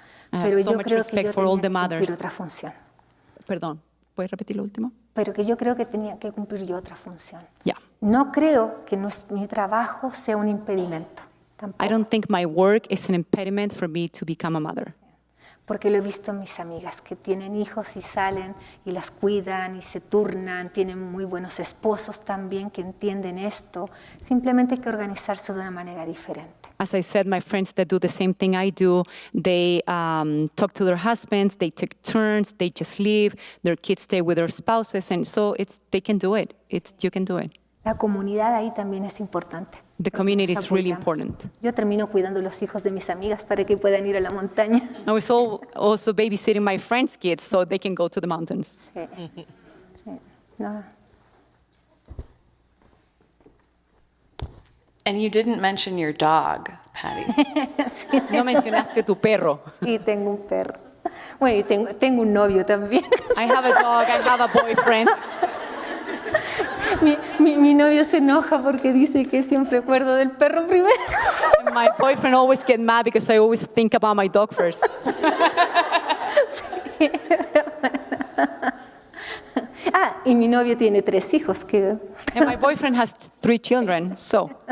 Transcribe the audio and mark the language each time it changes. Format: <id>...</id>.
<es>Pero yo creo que yo tenía que cumplir otra función. Perdón, ¿puedes repetir lo último? Pero que yo creo que tenía que cumplir yo otra función.</es> <en>Yeah.</en> <es>No creo que mi trabajo sea un impedimento. Tampoco.</es> <en>I don't think my work is an impediment for me to become a mother.</en> <es>Porque lo he visto en mis amigas que tienen hijos y salen y las cuidan y se turnan, tienen muy buenos esposos también que entienden esto. Simplemente hay que organizarse de una manera diferente.</es> <en>As I said, my friends that do the same thing I do, they talk to their husbands, they take turns, they just leave, their kids stay with their spouses, and so they can do it. You can do it.</en> <es>La comunidad ahí también es importante.</es> <en>The community is really important.</en> <es>Yo termino cuidando los hijos de mis amigas para que puedan ir a la montaña.</es> <en>I was also babysitting my friends' kids so they can go to the mountains.</en> <es>Sí. Sí. No.</es> <en>And you didn't mention your dog, Patty.</en> <es>Sí. No mencionaste tu perro. Sí, tengo un perro. Bueno, y tengo un novio también.</es> <en>I have a dog, I have a boyfriend.</en> <es>Mi novio se enoja porque dice que siempre acuerdo del perro primero.</es> <en>And my boyfriend always gets mad because I always think about my dog first.</en> <es>Sí. Y mi novio tiene 3 hijos.</es> <en>And my boyfriend has 3 children, so.</en>